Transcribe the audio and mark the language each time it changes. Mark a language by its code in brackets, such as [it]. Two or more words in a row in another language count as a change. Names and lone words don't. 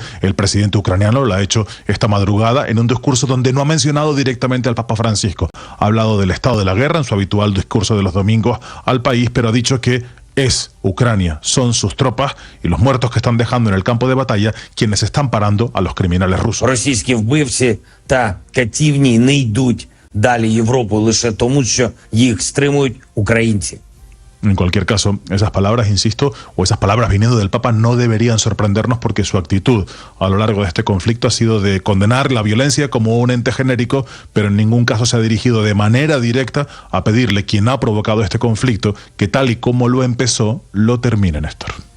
[es] El presidente ucraniano lo ha hecho esta madrugada en un discurso donde no ha mencionado directamente al Papa Francisco. Ha hablado del estado de la guerra en su habitual discurso de los domingos al país, pero ha dicho que es Ucrania, son sus tropas y los muertos que están dejando en el campo de batalla quienes están parando a los criminales rusos. [uk] Російські вбивці та катівні не йдуть далі Європу лише тому, що їх стримують українці. [es] En cualquier caso, esas palabras, insisto, o esas palabras viniendo del Papa no deberían sorprendernos porque su actitud a lo largo de este conflicto ha sido de condenar la violencia como un ente genérico, pero en ningún caso se ha dirigido de manera directa a pedirle quien ha provocado este conflicto que tal y como lo empezó, lo termine, Néstor.